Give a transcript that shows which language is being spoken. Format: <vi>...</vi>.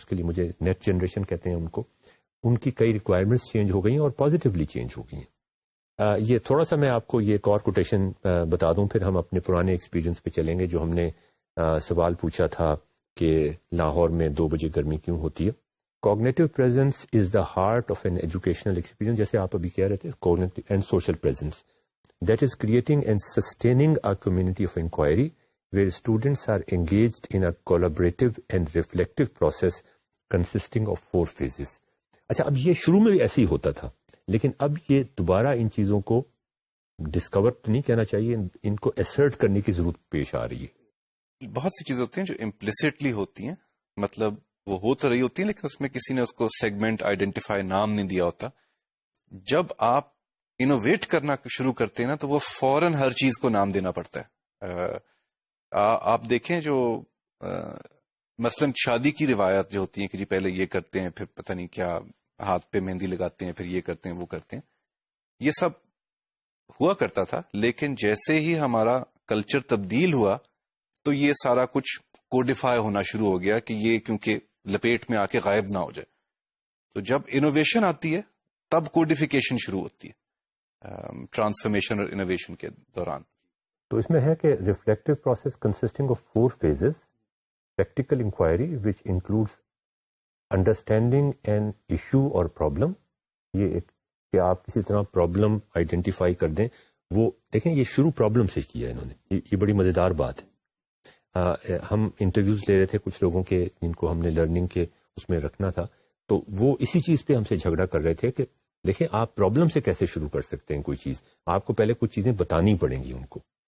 <ur>اس کے لیے مجھے نیٹ جنریشن کہتے ہیں ان کو. ان کی کئی ریکوائرمنٹس چینج ہو گئی ہیں اور پازیٹیولی چینج ہو گئی ہیں. یہ تھوڑا سا میں آپ کو یہ ایک اور کوٹیشن بتا دوں, پھر ہم اپنے پرانے ایکسپیرینس پہ چلیں گے. جو ہم نے سوال پوچھا تھا کہ لاہور میں 2 بجے گرمی کیوں ہوتی ہے.</ur> <en>Cognitive presence is the heart of an educational experience,</en> <ur>جیسے آپ ابھی کہہ رہے تھے,</ur> <en>cognitive and social presence, that is creating and sustaining a community of inquiry where students are engaged in a collaborative and reflective process consisting of 4 phases.</en> <ur>اچھا, اب یہ شروع میں بھی ایسے ہی ہوتا تھا, لیکن اب یہ دوبارہ ان چیزوں کو ڈسکور تو نہیں کہنا چاہیے, ان کو ایسرٹ کرنے کی ضرورت پیش آ رہی ہے. بہت سی چیزیں ہوتی ہیں جو امپلیسٹلی ہوتی ہیں, مطلب وہ ہو تو رہی ہوتی ہے لیکن اس میں کسی نے اس کو سیگمنٹ آئیڈینٹیفائی نام نہیں دیا ہوتا. جب آپ انوویٹ کرنا شروع کرتے ہیں نا تو وہ فوراً ہر چیز کو نام دینا پڑتا ہے. آپ دیکھیں جو مثلاً شادی کی روایات جو ہوتی ہیں کہ جی پہلے یہ کرتے ہیں, پھر پتہ نہیں کیا ہاتھ پہ مہندی لگاتے ہیں, پھر یہ کرتے ہیں وہ کرتے ہیں, یہ سب ہوا کرتا تھا. لیکن جیسے ہی ہمارا کلچر تبدیل ہوا تو یہ سارا کچھ کوڈیفائی ہونا شروع ہو گیا کہ یہ کیونکہ لپیٹ میں آ کے غائب نہ ہو جائے. تو جب انوویشن آتی ہے تب کوڈیفیکیشن شروع ہوتی ہے ٹرانسفارمیشن اور انوویشن کے دوران. تو اس میں ہے کہ</ur> <en>Reflective process consisting of 4 phases, practical inquiry which includes understanding an issue or problem.</en> <ur>یہ ایک کہ آپ کسی طرح پرابلم آئیڈینٹیفائی کر دیں. وہ دیکھیں یہ شروع پرابلم سے کیا ہے انہوں نے, یہ بڑی مزیدار بات ہے. ہم انٹرویوز لے رہے تھے کچھ لوگوں کے جن کو ہم نے لرننگ کے اس میں رکھنا تھا، تو وہ اسی چیز پہ ہم سے جھگڑا کر رہے تھے کہ دیکھیں آپ پرابلم سے کیسے شروع کر سکتے ہیں کوئی چیز، آپ کو پہلے کچھ چیزیں بتانی پڑیں گی ان کو.</ur>